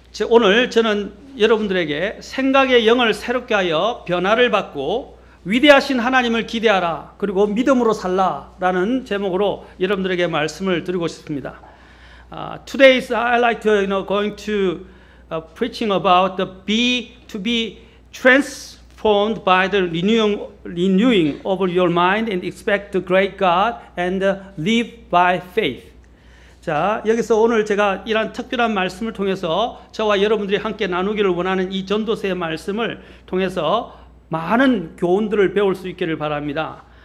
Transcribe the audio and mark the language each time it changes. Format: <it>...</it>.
<ko>오늘 저는 여러분들에게 생각의 영을 새롭게 하여 변화를 받고 위대하신 하나님을 기대하라 그리고 믿음으로 살라라는 제목으로 여러분들에게 말씀을 드리고 싶습니다.</ko> <en>Today I like to going to preaching about the to be transformed by the renewing of your mind and expect the great God and live by faith.</en> <ko>자, 여기서 오늘 제가 이런 특별한 말씀을 통해서 저와 여러분들이 함께 나누기를 원하는 이 전도서의 말씀을 통해서 많은 교훈들을 배울 수 있기를 바랍니다.</ko>